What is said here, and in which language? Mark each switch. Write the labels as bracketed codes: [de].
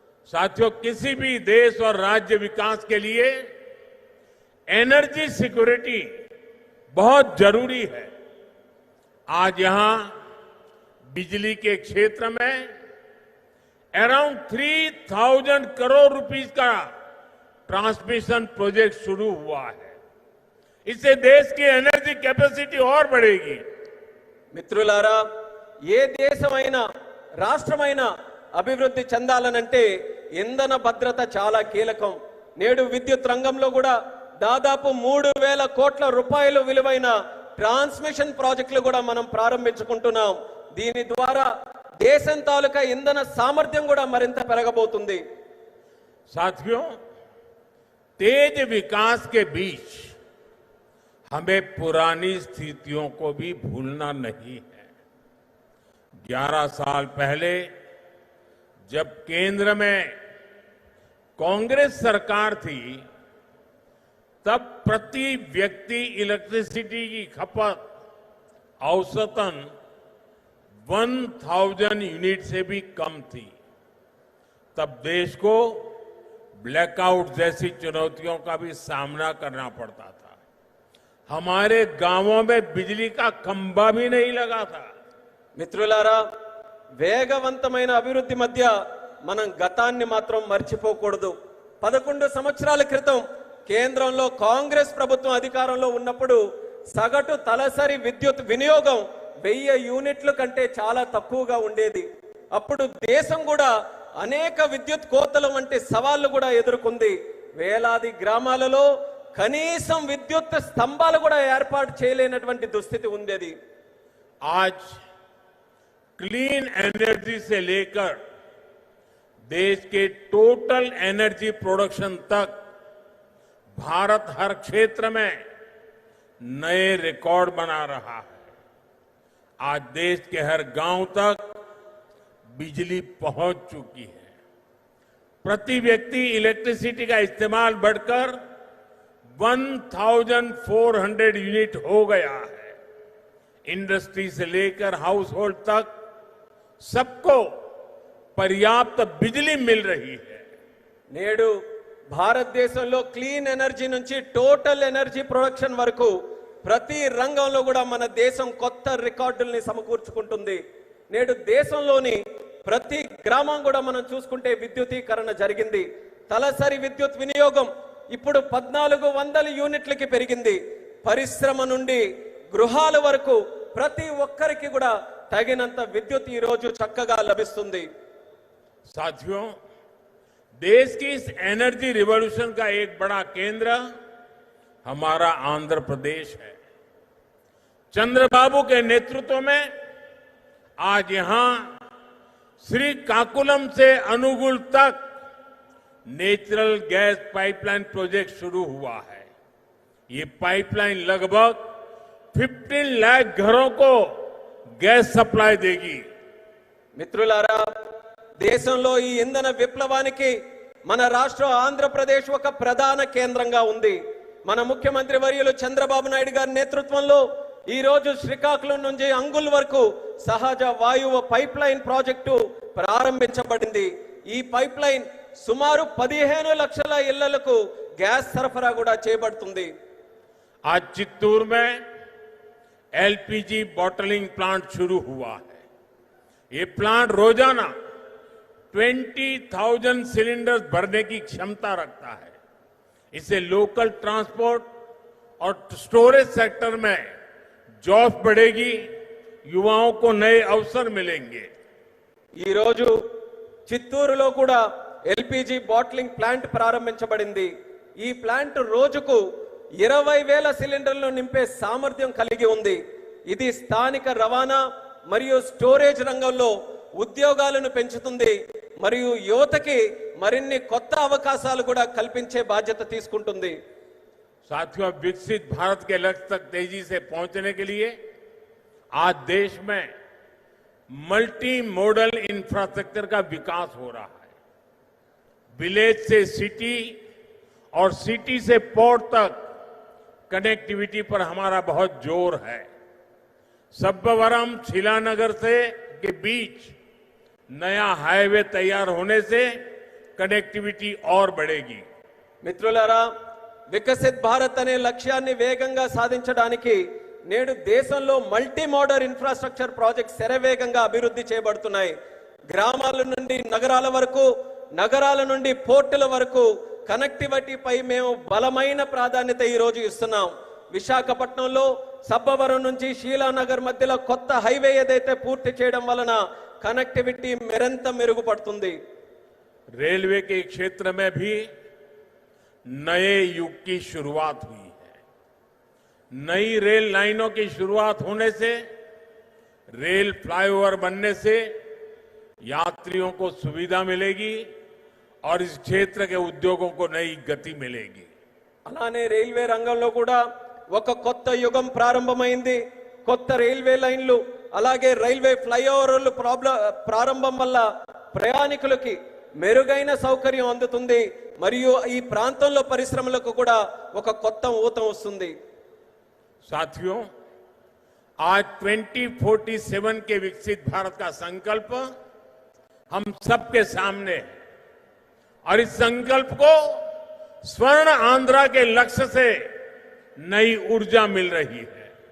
[hi] साथियों, किसी भी देश और राज्य विकास के लिए एनर्जी सिक्योरिटी बहुत जरूरी है. आज यहां बिजली के क्षेत्र में अराउंड 3000 करोड़ रुपीस का ट्रांसमिशन प्रोजेक्ट शुरू हुआ है. इससे देश की एनर्जी कैपेसिटी और बढ़ेगी. [te] మిత్రులారా, ఏ దేశమైనా రాష్ట్రమైనా అభివృద్ధి చెందాలనంటే ఇంధన భద్రత చాలా కీలకం. నేడు విద్యుత్ రంగంలో కూడా దాదాపు 3000 కోట్ల రూపాయలు విలువైన ట్రాన్స్మిషన్ ప్రాజెక్టులు కూడా మనం ప్రారంభించుకుంటున్నాం. దీని ద్వారా దేశం తాలూకా ఇంధన సామర్థ్యం కూడా మరింత పెరగబోతుంది. [hi] साथियों, तेज विकास के बीच हमें पुरानी स्थितियों को भी भूलना नहीं है. 11 साल पहले जब केंद्र में कांग्रेस सरकार थी, तब प्रति व्यक्ति इलेक्ट्रिसिटी की खपत औसतन 1000 यूनिट से भी कम थी. तब देश को ब्लैकआउट जैसी चुनौतियों का भी सामना करना पड़ता था. हमारे गांवों में बिजली का खंभा भी नहीं लगा था. [te] మిత్రులారా, వేగవంతమైన అభివృద్ధి మధ్య మనం గతాన్ని మాత్రం మర్చిపోకూడదు. 11 సంవత్సరాల క్రితం కేంద్రంలో కాంగ్రెస్ ప్రభుత్వం అధికారంలో ఉన్నప్పుడు సగటు తలసరి విద్యుత్ వినియోగం 1000 యూనిట్ల కంటే చాలా తక్కువగా ఉండేది. అప్పుడు దేశం కూడా అనేక విద్యుత్ కోతలు వంటి సవాళ్లు కూడా ఎదుర్కొంది. వేలాది గ్రామాలలో కనీసం విద్యుత్ స్తంభాలు కూడా ఏర్పాటు చేయలేనటువంటి దుస్థితి ఉండేది. [hi] आज क्लीन एनर्जी से लेकर देश के टोटल एनर्जी प्रोडक्शन तक भारत हर क्षेत्र में नए रिकॉर्ड बना रहा है. आज देश के हर गांव तक बिजली पहुंच चुकी है. प्रति व्यक्ति इलेक्ट्रिसिटी का इस्तेमाल बढ़कर 1400 यूनिट हो गया है. इंडस्ट्री से लेकर हाउस होल्ड तक सबको पर्याप्त बिजली मिल रही है. [te] నేడు భారతదేశంలో క్లీన్ ఎనర్జీ నుంచి టోటల్ ఎనర్జీ ప్రొడక్షన్ వరకు ప్రతి రంగంలో కూడా మన దేశం కొత్త రికార్డుల్ని సమకూర్చుకుంటుంది. నేడు దేశంలోని ప్రతి గ్రామం కూడా మనం చూసుకుంటే విద్యుతీకరణ జరిగింది. తలసరి విద్యుత్ వినియోగం ఇప్పుడు 1400 యూనిట్లకి పెరిగింది. పరిశ్రమ నుండి గృహాల వరకు ప్రతి ఒక్కరికి కూడా తగినంత విద్యుత్ ఈ రోజు చక్కగా లభిస్తుంది. [hi] साथियों, देश की इस एनर्जी रिवॉल्यूशन का एक बड़ा केंद्र हमारा आंध्र प्रदेश है. चंद्रबाबू के नेतृत्व में आज यहां श्रीकाकुलम से अनुगुल तक नेचुरल गैस पाइपलाइन प्रोजेक्ट शुरू हुआ है. ये पाइपलाइन लगभग 15 लाख घरों को गैस सप्लाई देगी. [te] మిత్రులారా, దేశంలో ఈ ఇంధన విప్లవానికి మన రాష్ట్రం ఆంధ్రప్రదేశ్ ఒక ప్రధాన కేంద్రంగా ఉంది. మన ముఖ్యమంత్రి వర్యులు చంద్రబాబు నాయుడు గారి నేతృత్వంలో ఈ రోజు శ్రీకాకుళం నుంచి అంగుల్ వరకు సహజ వాయువు పైప్ లైన్ ప్రాజెక్టు ప్రారంభించబడింది. ఈ పైప్ లైన్ సుమారు 15 లక్షల ఇళ్లకు గ్యాస్ సరఫరా కూడా చేయబడుతుంది. [hi] आज चित्तूर में एलपीजी बॉटलिंग प्लांट शुरू हुआ है. ये प्लांट रोजाना 20,000 सिलेंडर्स भरने की क्षमता रखता है. इससे लोकल ट्रांसपोर्ट और स्टोरेज सेक्टर में जॉब्स बढ़ेगी, युवाओं को नए अवसर मिलेंगे. [te] ఈ రోజు చిత్తూరులో కూడా ఎల్పిజి బాటిలింగ్ ప్లాంట్ ప్రారంభించబడింది. ఈ ప్లాంట్ రోజుకు 20,000 సిలిండర్లు నింపే సామర్థ్యం కలిగి ఉంది. ఇది స్థానిక రవాణా మరియు స్టోరేజ్ రంగంలో ఉద్యోగాలను పెంచుతుంది మరియు యువతకి మరిన్ని కొత్త అవకాశాలు కూడా కల్పించే బాధ్యత తీసుకుంటుంది. [hi] साथियों, विकसित भारत के लक्ष्य तक तेजी से पहुंचने के लिए आज देश में मल्टी मॉडल इंफ्रास्ट्रक्चर का विकास हो रहा है. विलेज से सिटी और सिटी से पोर्ट तक कनेक्टिविटी पर हमारा बहुत जोर है. सब्बवरम शिलानगर से के बीच नया हाईवे तैयार होने से कनेक्टिविटी और बढ़ेगी. [te] మిత్రులారా, వికసిత్ భారత్ అనే లక్ష్యాన్ని వేగంగా సాధించడానికి నేడు దేశంలో మల్టీ మోడల్ ఇన్ఫ్రాస్ట్రక్చర్ ప్రాజెక్ట్స్ శరవేగంగా అభివృద్ధి చేయబడుతున్నాయి. గ్రామాల నుండి నగరాల వరకు, నగరాల నుండి పోర్టుల వరకు కనెక్టివిటీపై మేము బలమైన ప్రాధాన్యత ఈ రోజు ఇస్తున్నాం. విశాఖపట్నంలో సబ్బవరం నుంచి శీలానగర్ మధ్యలో కొత్త హైవే ఏదైతే పూర్తి చేయడం వలన కనెక్టివిటీ మరింత మెరుగుపడుతుంది. [hi] रेलवे के क्षेत्र में भी नए युग की शुरुआत हुई है. नई रेल लाइनों की शुरुआत होने से, रेल फ्लाईओवर बनने से यात्रियों को सुविधा मिलेगी और इस क्षेत्र के उद्योगों को नई गति मिलेगी. [te] అలానే రైల్వే రంగంలో కూడా ఒక కొత్త యుగం ప్రారంభమైంది. కొత్త రైల్వే లైన్లు అలాగే రైల్వే ఫ్లైఓవర్లు ప్రారంభం వల్ల ప్రయాణికులకి మెరుగైన సౌకర్యం అందుతుంది మరియు ఈ ప్రాంతంలో పరిశ్రమలకు కూడా ఒక కొత్త ఊతం వస్తుంది. [hi] साथियों, आज 2047 के विकसित भारत का संकल्प हम सबके सामने है और इस संकल्प को स्वर्ण आंध्रा के लक्ष्य से नई ऊर्जा मिल रही है.